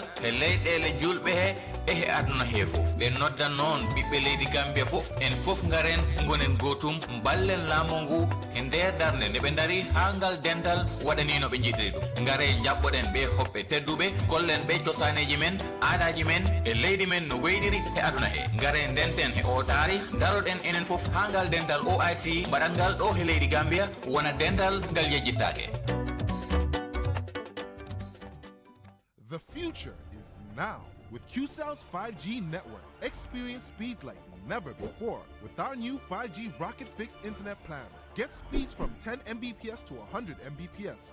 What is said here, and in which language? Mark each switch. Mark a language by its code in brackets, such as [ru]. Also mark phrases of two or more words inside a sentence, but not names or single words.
[ff] he leydele julbe he e he aduna he fof be noddan non bibbe leydi Gambia fof en fof ngaren gonen gotum ballen lamongu e nder darde ne be dari hangal dental wadani no be jidiri dum ngare jabboden be hobbe teddube kollen be cosaneji men aadaji men e leydi men no weydiri e aduna he ngare denten he o taari daroden enen fof hangal dental OIC badangal do he leydi Gambia wana dental ngal yejjitaake. [en] The future is now. With QCell's 5G network, experience speeds like never before with our new 5G Rocket Fixed Internet plan. Get speeds from 10 Mbps to 100 Mbps.